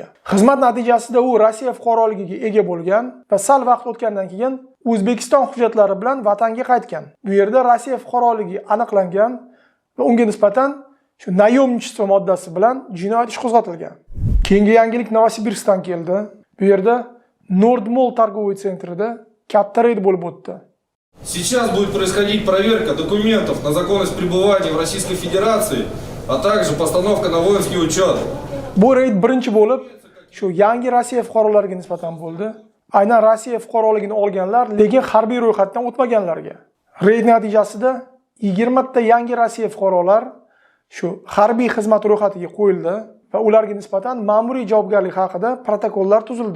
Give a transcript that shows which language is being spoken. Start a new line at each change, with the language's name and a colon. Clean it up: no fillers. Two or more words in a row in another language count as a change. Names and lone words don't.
Uzbek: Xizmat natijasida u Rossiya fuqaroligiga ega bo'lgan va sal vaqt o'tgandan keyin O'zbekiston hujjatlari bilan vatanga qaytgan. Bu yerda Rossiya fuqaroligi aniqlangan va unga nisbatan shu nayomnichество moddasi bilan jinoyat ishi qo'zg'atilgan. Keyingi yangilik Novosibirskdan keldi. Bu yerda Nordmall
Russian: торговый центрida
Uzbek: katta reyd bo'lib o'tdi.
Russian: Сейчас будет происходить проверка документов на законность пребывания в Российской Федерации, а также постановка на воинский учет.
Uzbek: Bu reyd birinchi bo'lib shu yangi Rossiya fuqarolariga nisbatan bo'ldi. Aynan Rossiya fuqaroligini olganlar, lekin harbiy ro'yxatdan o'tmaganlarga. Reyd natijasida 20 ta yangi Rossiya fuqarolar shu harbiy xizmat ro'yxatiga qo'yildi va ularga nisbatan ma'muriy javobgarlik haqida protokollar tuzildi.